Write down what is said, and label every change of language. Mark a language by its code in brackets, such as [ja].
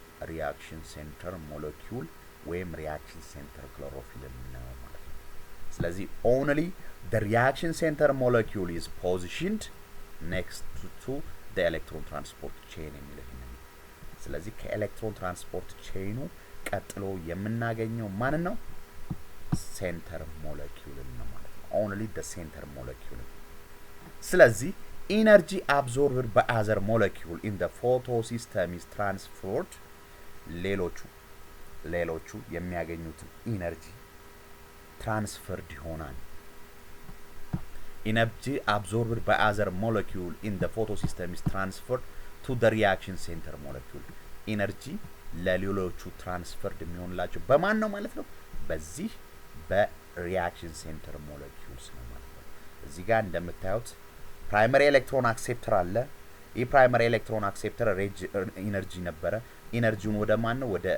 [am] ሪአክሽን ሴንተር ሞለኪውል ወይም ሪአክሽን ሴንተር ክሎሮፊል ነው ማለት ነው። ስለዚህ [en] only the reaction center molecule is positioned next to the electron transport chain [am] የሚለው ነው። ስለዚህ ከኤሌክትሮን ትራንስፖርት ቼኑ ቀጥሎ የምናገኘው ማንን ነው? ሴንተር ሞለኪውል ነው ማለት ነው። [en] only the center molecule። ስለዚህ energy absorbed by other molecule in the photosystem is transferred. [am] ሌሎቹ የሚያገኙትን ኢነርጂ ትራንስፈርድ ይሆናል። [en] energy absorbed by other molecule in the photosystem is transferred to the reaction center molecule. [am] energy ለሌሎቹ ትራንስፈርድ የሚሆንላቸው በማን ነው ማለት ነው? በዚህ በሪአክሽን ሴንተር ሞለኪውልስ ነው ማለት ነው። እዚህ ጋር እንደምታዩት ፕራይመሪ ኤሌክትሮን አክሴፕተር አለ። ይህ ፕራይመሪ ኤሌክትሮን አክሴፕተር ኢነርጂ ነበረ። ኢነርጂውን ወደ ማን ነው?